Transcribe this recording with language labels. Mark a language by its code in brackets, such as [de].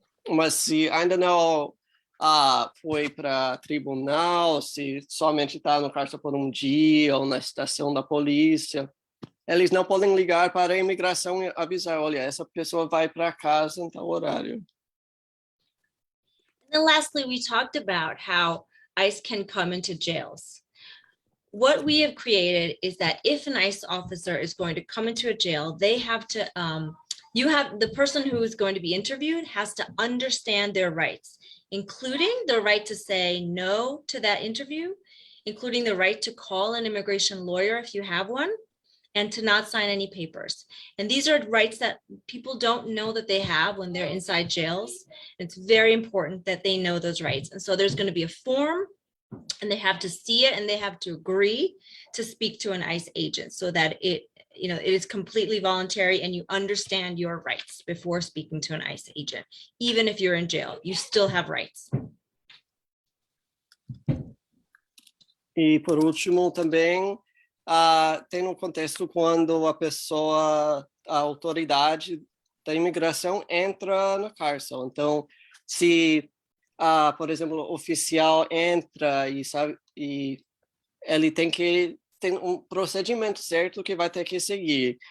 [pt] Mas se ainda não foi para tribunal, se somente está no cárcere por um dia ou na estação da polícia, eles não podem ligar para a imigração e avisar, olha, essa pessoa vai para casa em tal horário. [en] And then lastly, we talked about how ICE can come into jails. What we have created is that if an ICE officer is going to come into a jail, they have to, the person who is going to be interviewed has to understand their rights, including the right to say no to that interview, including the right to call an immigration lawyer if you have one, and to not sign any papers. And these are rights that people don't know that they have when they're inside jails. It's very important that they know those rights. And so there's going to be a form, and they have to see it, and they have to agree to speak to an ICE agent so that it is completely voluntary and you understand your rights before speaking to an ICE agent. Even if you're in jail, you still have rights. [pt] E por último também tem um contexto quando a autoridade da imigração entra na cárcere. Então, se por exemplo, o oficial entra e ele tem um procedimento certo que vai ter que seguir.